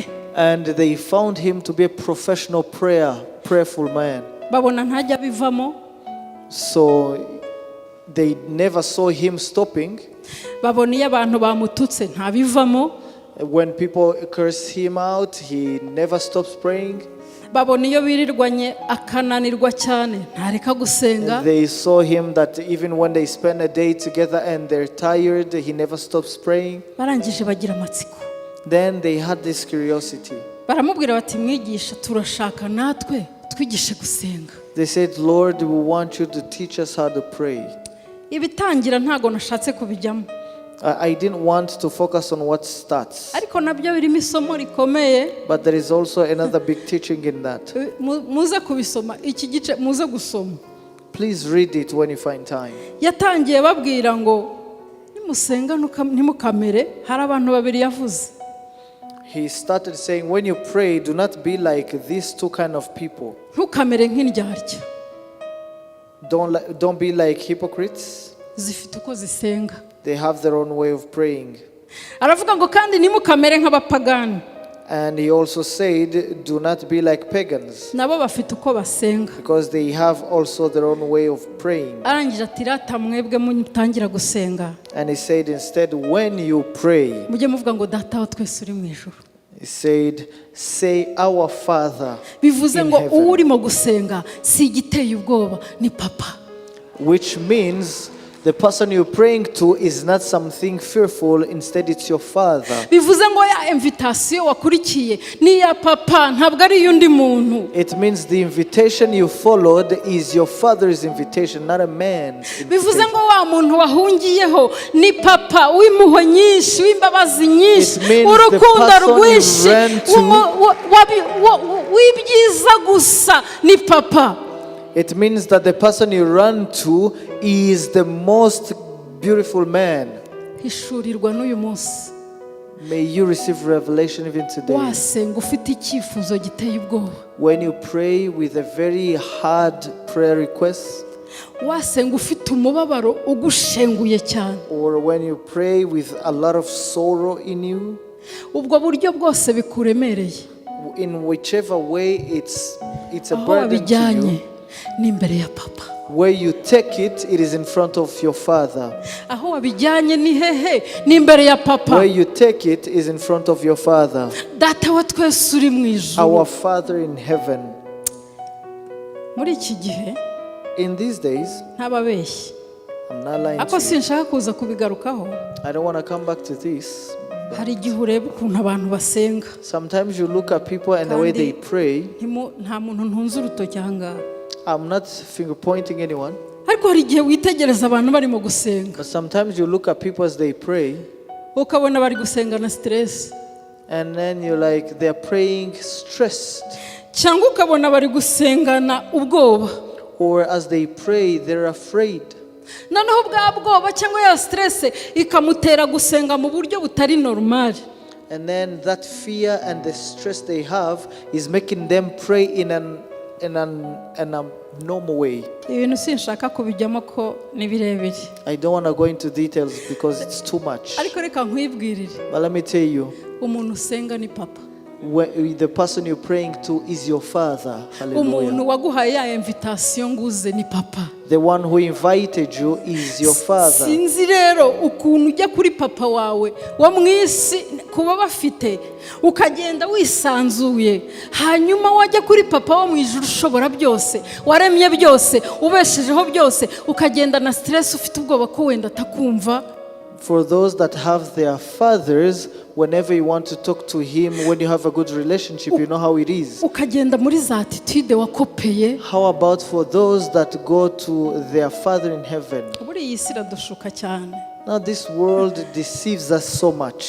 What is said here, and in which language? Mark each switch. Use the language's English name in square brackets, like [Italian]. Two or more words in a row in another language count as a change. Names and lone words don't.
[English] and they found him to be a professional prayerful man. [Kinyarwanda] Babona ntajya bivamo. [English] So they never saw him stopping. [Kinyarwanda] Babona iyo abantu bamututse ntabivamo. [English] When people curse him out, he never stops praying. [Kinyarwanda] babona iyo birirwanye akananirwa cyane ntareka gusenga. [English] They saw him that even when they spend a day together and they're tired, he never stops praying. [Kinyarwanda] Barangije bagira amatsiko. [English] Then they had this curiosity. [Kinyarwanda] Baramubwira bati mwigisha turashaka natwe twigishe gusenga. [English] They said, Lord, we want you to teach us how to pray. [Kinyarwanda] Ibitangira ntago nashatse kubijyamo. [English] I didn't want to focus on what starts. [Kinyarwanda] Ariko nabyo birimo isomo rikomeye. [English] But there is also another big teaching in that. [Kinyarwanda] Muze kubisoma iki gice muze gusoma. [English] Please read it when you find time. [Kinyarwanda] Yatangiye babwira ngo nimusenga ntimukamere, hari abantu babiri yavuze. [English] He started saying, when you pray, do not be like these two kind of people. [Kinyarwanda] Ntukamere nk'indyarya. [English] Don't be like hypocrites. [Kinyarwanda] Zifite uko zisenga. [English] They have their own way of praying. [Kinyarwanda] Aravuga ngo kandi nimukamere nk'abapagani. [English] And he also said, do not be like pagans. [Kinyarwanda] Nabo bafite uko basenga. [English] Because they have also their own way of praying. [Kinyarwanda] Arangije ati rata mwebwe mutangira gusenga. [English] And he said, instead, when you pray, [Kinyarwanda] mujye muvuga ngo data wa twese uri mu ijuru. [English] he said, say, our Father [Kinyarwanda] Bivuze [English] in [Kinyarwanda] ngo [English] heaven. [Kinyarwanda] urimo gusenga si igiteye ubwoba ni papa. [English] Which means the person you're praying to is not something fearful, instead it's your Father. [Kinyarwanda] Bivuze ngo ya invitation wakurikiye ni ya papa ntabwo ari yundi muntu. [English] It means the invitation you followed is your Father's invitation, not a man's [Kinyarwanda] Bivuze [English] invitation. [Kinyarwanda] ngo wa muntu wahungiyeho ni papa w'impuhwe nyinshi w'imbabazi nyinshi [English] It means [Kinyarwanda] urukundo [English] the person you [Kinyarwanda] rwinshi [English] ran to- [Kinyarwanda] w'ibyiza gusa ni papa. [English] It means that the person you run to is the most beautiful man. [Kinyarwanda] Hishurirwa n'uyu munsi. [English] May you receive revelation even today. [Kinyarwanda] Wasenga ufite icyifuzo giteye ubwoba. [English] When you pray with a very hard prayer request, [Kinyarwanda] Wasenga ufite umubabaro ugushenguye cyane. [English] or when you pray with a lot of sorrow in you, [Kinyarwanda] Ubwo buryo bwose bikuremereye. [English] in whichever way it's a [Kinyarwanda] Aho [English] burden to [Kinyarwanda] wabijyanye [English] you, [Kinyarwanda] ni imbere ya papa. [English] where you take it, it is in front of your Father. [Kinyarwanda] Aho wabijyanye ni hehe ni imbere ya papa. [English] Where you take it is in front of your Father. [Kinyarwanda] Data wa twese uri mu ijuru. [English] Our Father in heaven. [Kinyarwanda] Muri iki gihe [English] In these days, [Kinyarwanda] ntababeshyi. [English] I'm not lying [Kinyarwanda] Ako [English] to you. [Kinyarwanda] sinshaka kuza kubigarukaho. [English] I don't want to come back to this. [Kinyarwanda] Hari igihe ureba ukuntu abantu basenga. [English] Sometimes you look at people and the way they pray. [Kinyarwanda] Nta muntu ntunze urutoki aha ngaha. [English] I'm not finger pointing anyone. [Kinyarwanda] Ariko hari igihe witegereza abantu barimo gusenga. [English] But sometimes you look at people as they pray. [Kinyarwanda] Ukabona bari gusenga na stress. [English] And then you're like, they're praying stressed. [Kinyarwanda] Cyangwa ukabona bari gusengana ubwoba. [English] Or as they pray, they're afraid. [Kinyarwanda] Noneho bwa bwoba cyangwa ya stress ikamutera gusenga mu buryo butari normal. [English] And then that fear and the stress they have is making them pray in a normal way. [Kinyarwanda] Ibintu sinshaka kubijyamo ko ni birebire. [English] I don't want to go into details because it's too much. [Kinyarwanda] Ariko reka nkwibwirire. [English] But let me tell you, [Kinyarwanda] Umuntu usenga ni papa. [English] the person you're praying to is your Father. [Kinyarwanda] Umuntu Hallelujah. waguhaye ya invitation nguze ni papa. [English] The one who invited you is your Father. [Kinyarwanda] Sinzi rero ukuntu ujya kuri papa wawe wa mwisi kuba bafite ukagenda wisanzuye, hanyuma wajya kuri papa wo mu ijuru ushobora byose, waremye byose, ubeshejeho byose, ukagenda na stress ufite ubwoba ko wenda atakumva. [English] For those that have their fathers, whenever you want to talk to him, when you have a good relationship, you know how it is. [Kinyarwanda] Ukagenda muri za attitude wakopeye. [English] How about for those that go to their Father in heaven? [Kinyarwanda] Buri iyi si iradushuka cyane. [English] Now this world deceives us so much.